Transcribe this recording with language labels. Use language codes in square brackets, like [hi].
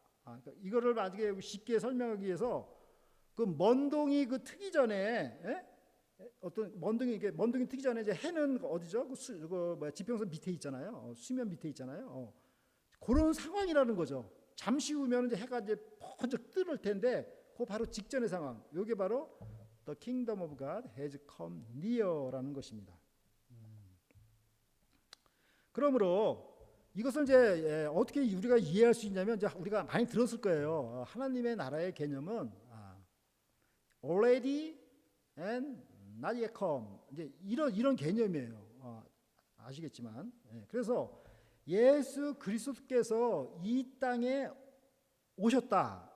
[ko] 그러니까 이거를 나중에 쉽게 설명하기 위해서 그 먼동이 그 트기 전에 어떤 먼동이 트기 전에 이제 해는 어디죠? 그 지평선 밑에 있잖아요. 수면 밑에 있잖아요. 그런 상황이라는 거죠. 잠시 후면 이제 해가 이제 번쩍 뜨를 텐데 그 바로 직전의 상황. 이게 바로 [en] The kingdom of God has come near [ko] 라는 것입니다. 그러므로 이것을 이제 어떻게 우리가 이해할 수 있냐면 이제 우리가 많이 들었을 거예요. 하나님의 나라의 개념은 [en] already and not yet come [ko] 이제 이런 개념이에요. 아시겠지만 그래서 예수 그리스도께서 이 땅에 오셨다.